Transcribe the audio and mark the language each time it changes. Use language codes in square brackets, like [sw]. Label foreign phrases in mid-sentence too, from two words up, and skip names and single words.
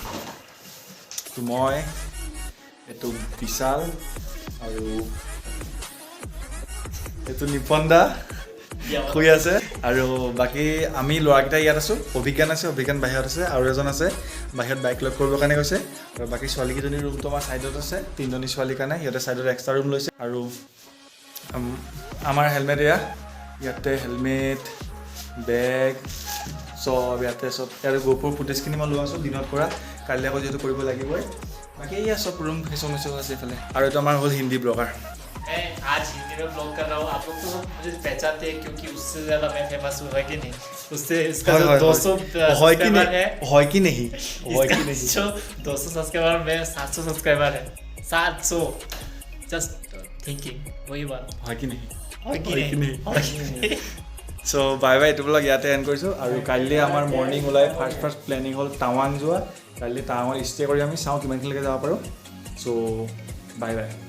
[as] মই এইটো বিশাল আৰু এইটো নিপন দা শুই আছে আৰু বাকী আমি ল'ৰাকেইটা ইয়াত আছোঁ অভিজ্ঞান বাহিৰত আছে আৰু এজন আছে বাহিৰত বাইক লগ কৰিবৰ কাৰণে গৈছে আৰু বাকী ছোৱালীকেইজনীৰ ৰুমটো আমাৰ ছাইডত আছে 3জনী ছোৱালীৰ কাৰণে সিহঁতে ছাইডত [en] extra room [as] লৈছে আৰু আমাৰ হেলমেট ইয়াতে হেলমেট বেগ চব ইয়াতে চব ইয়াতে গোপুৰ ফুটেজখিনি মই লোৱা আছোঁ দিনত কৰা কাইলৈ আকৌ যিহেতু কৰিব লাগিবই বাকী এয়া চব ৰুম ফেচন আছে এইফালে আৰু এইটো আমাৰ হ'ল [en] Hindi blogger [hi] मैं आज हिंदी में ब्लॉग कर रहा हूँ आप लोग तो मुझे पहचानते हैं क्योंकि उससे ज़्यादा मैं फेमस हूँ है कि नहीं उससे इसका जो 200 सब्सक्राइबर है कि नहीं जो 200 सब्सक्राइबर में 700 सब्सक्राइबर है 700 [en] just thinking [hi] वही बात है कि नहीं [en] so bye bye [as] এইটো ব্লগ ইয়াতে এণ্ড কৰিছোঁ আৰু কাইলৈ আমাৰ মৰ্ণিং ওলাই [en] first planning [as] হ'ল টাৱাং যোৱা কাইলৈ টাৱাঙত ষ্টে কৰি আমি চাওঁ কিমানখিনিলৈকে যাব পাৰোঁ [en] so bye bye